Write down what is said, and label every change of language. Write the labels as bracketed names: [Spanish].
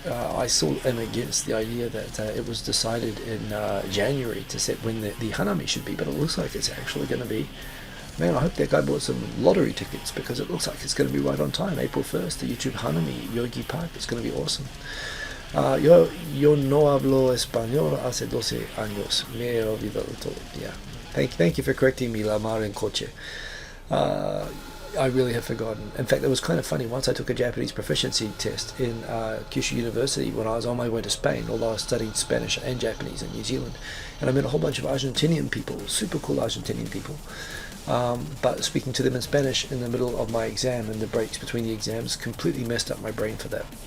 [English] I saw and against the idea that it was decided in January to set when the Hanami should be, but it looks like it's actually going to be, man, I hope that guy bought some lottery tickets, because it looks like it's going to be right on time. April 1st, the YouTube Hanami, Yogi Park, it's going to be awesome. [Spanish] Yo no hablo español hace 12 años. Me he olvidado todo. Yeah. [English] Thank you for correcting me, Lamar and Coche. I really have forgotten. In fact, it was kind of funny. Once I took a Japanese proficiency test in Kyushu University when I was on my way to Spain, although I studied Spanish and Japanese in New Zealand. And I met a whole bunch of Argentinian people, super cool Argentinian people. But speaking to them in Spanish in the middle of my exam and the breaks between the exams completely messed up my brain for that.